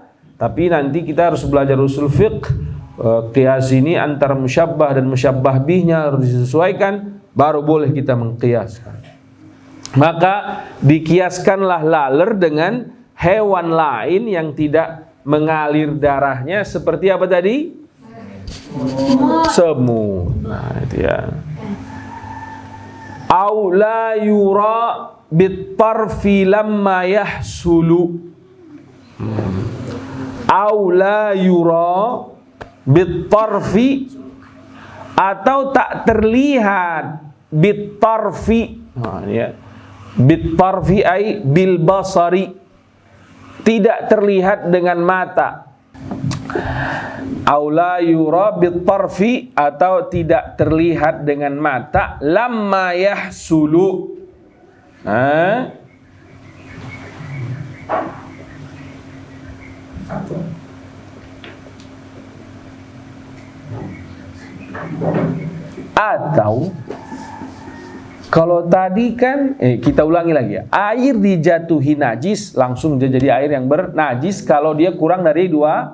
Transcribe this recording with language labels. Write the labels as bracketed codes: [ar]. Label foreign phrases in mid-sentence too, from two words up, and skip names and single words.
[id] Tapi nanti kita harus belajar usul fiqh. Qiyas ini antara musyabbah dan musyabbah bihnya harus disesuaikan, baru boleh kita mengqiyaskan. Maka dikiaskanlah laler dengan hewan lain yang tidak mengalir darahnya, seperti apa tadi? Semut. Nah, itu ya. [ar] أو لا يرى بالطرف لما يحصل. أو لا يرى بالطرف, [id] atau tak terlihat bitarfi. Nah, ya. [ar] بالطرف أي بالبصر, [id] tidak terlihat dengan mata. [ar] أو لا يرى بالطرف, [id] atau tidak terlihat dengan mata, [ar] لما يحصل. [id] Atau kalau tadi kan kita ulangi lagi ya, air dijatuhi najis langsung jadi air yang bernajis kalau dia kurang dari dua.